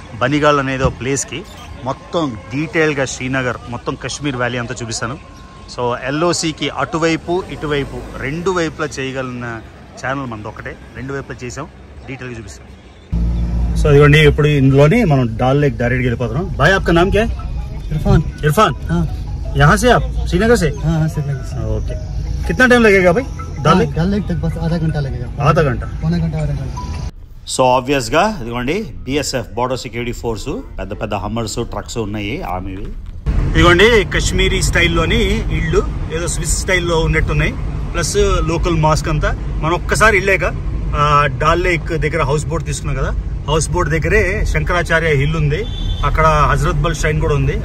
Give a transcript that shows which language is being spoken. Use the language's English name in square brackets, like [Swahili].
[Telugu] బనిగాల్ అనేది ఒక ప్లేస్కి మొత్తం డీటెయిల్గా శ్రీనగర్ మొత్తం కశ్మీర్ వ్యాలీ అంతా చూపిస్తాను. సో ఎల్ఓసికి అటువైపు ఇటువైపు రెండు వైపులా చేయగలిగిన ఛానల్ మనది ఒకటే. రెండు వైపులా చేసాం, డీటెయిల్గా చూపిస్తాం. సో ఇదిగోండి ఇప్పుడు ఇందులోని మనం డాల్ లేక్ డైరెక్ట్గా వెళ్ళిపోతున్నాం. [Hindi] భాయ్ आपका नाम क्या है? इरफान. हाँ. यहाँ से आप श्रीनगर से? हाँ, श्रीनगर से. ओके. कितना टाइम लगेगा भाई डाल लेक तक? बस आधा घंटा लगेगा. आधा घंटा, पौना घंटा, आधा घंटा. [Telugu] సో ఆబ్వియస్గా ఇదిగోండి బిఎస్ఎఫ్ బార్డర్ సెక్యూరిటీ ఫోర్సు, పెద్ద పెద్ద హమ్మర్స్, ట్రక్స్ ఉన్నాయి ఆర్మీవి. ఇదిగోండి కశ్మీరీ స్టైల్లోని ఇళ్ళు ఏదో స్విస్ స్టైల్లో ఉన్నట్టున్నాయి. ప్లస్ లోకల్ మాస్క్ అంతా. మనం ఒక్కసారి వెళ్ళాక డాల్ లేక్ దగ్గర హౌస్ బోట్ తీసుకున్నాం కదా, హౌస్ బోట్ దగ్గరే శంకరాచార్య హిల్ ఉంది, అక్కడ హజరత్ బల్ షైన్ కూడా ఉంది.